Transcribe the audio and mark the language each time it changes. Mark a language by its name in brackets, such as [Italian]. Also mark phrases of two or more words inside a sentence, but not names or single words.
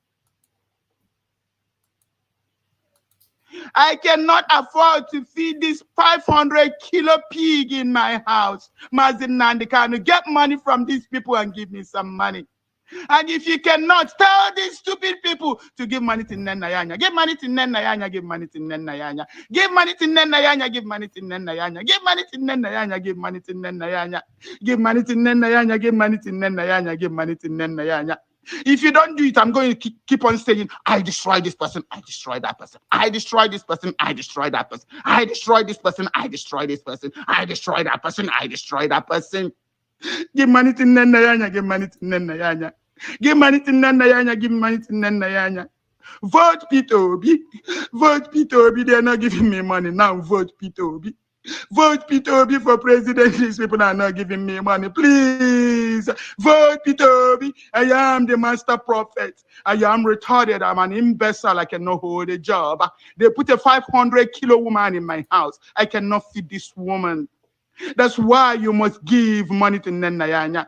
[English] I cannot afford to feed this 500 kilo pig in my house. Mazen Nandekano, get money from these people and give me some money. And if you cannot, tell these stupid people to give money to Nenayanya. Give money to Nenayanya, give money to Nenayanya. Give money to Nenayanya, give money to Nenayanya. Give money to Nenayanya, give money to Nenayanya. Give money to Nenayanya, give money to Nenayanya, give money to Nenayanya. If you don't do it, I'm going to keep on saying, I destroy this person, I destroy that person. I destroy this person, I destroy that person. I destroy this person, I destroy this person. I destroy that person, I destroy that person. Give money to Nana Yanya, give money to Nana Yanya. Give money to Nana Yanya, give money to Nana Yanya. Vote Peter Obi. Vote Peter Obi. They're not giving me money. Now vote Peter Obi. Vote Peter Obi for president. These people are not giving me money. Please vote Peter Obi. I am the master prophet. I am retarded. I'm an imbecile. I cannot hold a job. They put a 500-kilo woman in my house. I cannot feed this woman. That's why you must give money to Nenayanya.